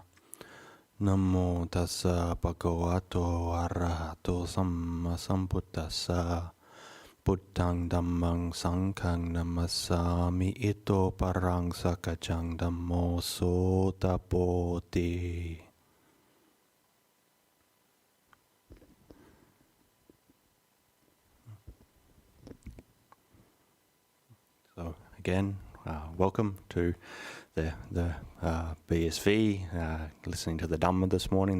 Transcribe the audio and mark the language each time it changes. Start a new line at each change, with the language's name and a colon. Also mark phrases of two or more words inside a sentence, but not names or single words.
Pali: Namo tassa bhagavato arahato sammasambuddhassa. Buddhang dhammang sanghang namassami ito parang sakajang dhammo sotapoti.
English: So again, welcome to the BSV, listening to the Dhamma this morning.